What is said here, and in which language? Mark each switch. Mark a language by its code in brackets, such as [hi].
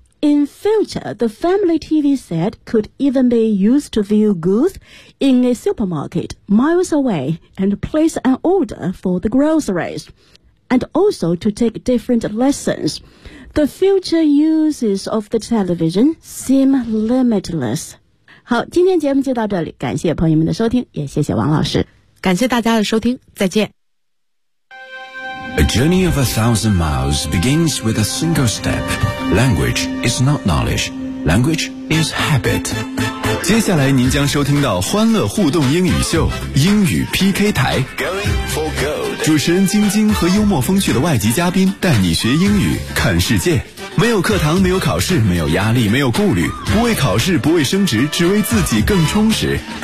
[en] In future, the family TV set could even be used to view goods in a supermarket miles away and place an order for the groceries, and also to take different lessons. The future uses of the television seem limitless. [zh] 好，今天节目就到这里，感谢朋友们的收听，也谢谢王老师。感谢大家的收听，再见。 [en] A journey of 1,000 miles begins with a single step. Language is not knowledge. Language is habit. [zh] 接下来您将收听到欢乐互动英语秀，英语 PK 台。 [en] Going for gold. [zh] 主持人晶晶和幽默风趣的外籍嘉宾带你学英语，看世界。没有课堂，没有考试，没有压力，没有顾虑，不为考试，不为升职，只为自己更充实。